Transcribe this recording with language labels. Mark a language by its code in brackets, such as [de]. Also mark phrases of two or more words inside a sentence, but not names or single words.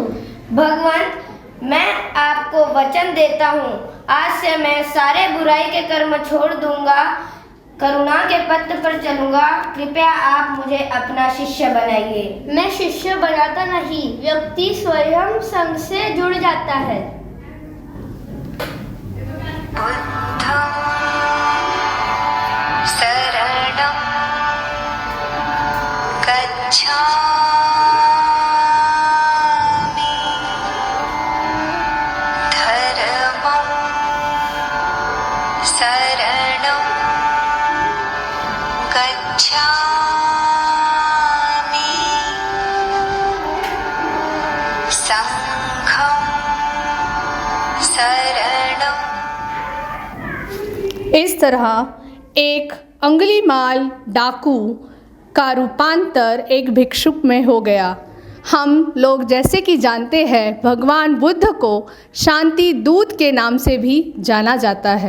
[hi] भगवान, मैं आपको वचन देता हूँ, आज से मैं सारे बुराई के कर्म छोड़ दूंगा, करुणा के पथ पर चलूंगा। कृपया आप मुझे अपना शिष्य बनाइए। मैं शिष्य बनाता नहीं, व्यक्ति स्वयं संग से जुड़ जाता है। [pi] शरणं गच्छामि, धर्मं शरणं गच्छामि, संघं शरणं। [hi] इस तरह एक अंगुलीमाल डाकू का रूपांतर एक भिक्षुक में हो गया हम लोग जैसे कि जानते हैं, भगवान बुद्ध को शांति दूत के नाम से भी जाना जाता है।